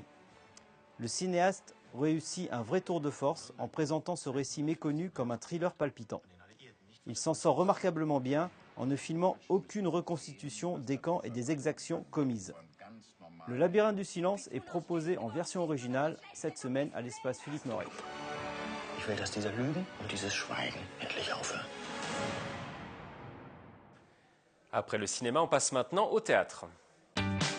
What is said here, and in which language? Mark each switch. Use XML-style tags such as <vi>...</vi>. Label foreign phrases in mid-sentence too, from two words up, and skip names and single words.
<fr>Le cinéaste réussit un vrai tour de force en présentant ce récit méconnu comme un thriller palpitant. Il s'en sort remarquablement bien en ne filmant aucune reconstitution des camps et des exactions commises. Le labyrinthe du silence est proposé en version originale cette semaine à l'espace Philippe Noiret.</fr> <de>Ich will, dass diese Lügen und dieses Schweigen endlich aufhören.</de> <fr>Après le cinéma, on passe maintenant au théâtre.</fr>